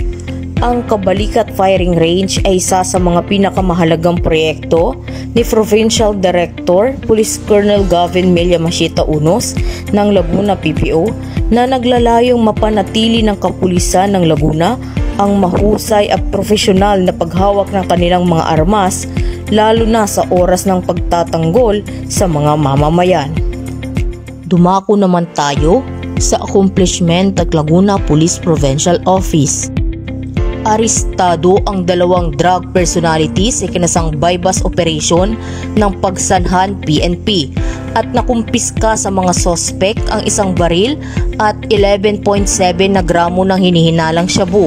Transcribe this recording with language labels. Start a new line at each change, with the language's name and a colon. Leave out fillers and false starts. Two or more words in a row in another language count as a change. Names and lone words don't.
Filipino: Ang Kabalikat Firing Range ay isa sa mga pinakamahalagang proyekto ni Provincial Director Police Colonel Gavin Melia Machita Unos ng Laguna PPO na naglalayong mapanatili ng kapulisan ng Laguna ang mahusay at profesional na paghawak ng kanilang mga armas, lalo na sa oras ng pagtatanggol sa mga mamamayan. Dumako naman tayo sa accomplishment ng Laguna Police Provincial Office. Arestado ang 2 drug personalities sa kinasang bypass operation ng Pagsanhan PNP at nakumpiska sa mga sospek ang isang baril at 11.7 na gramo ng hinihinalang shabu.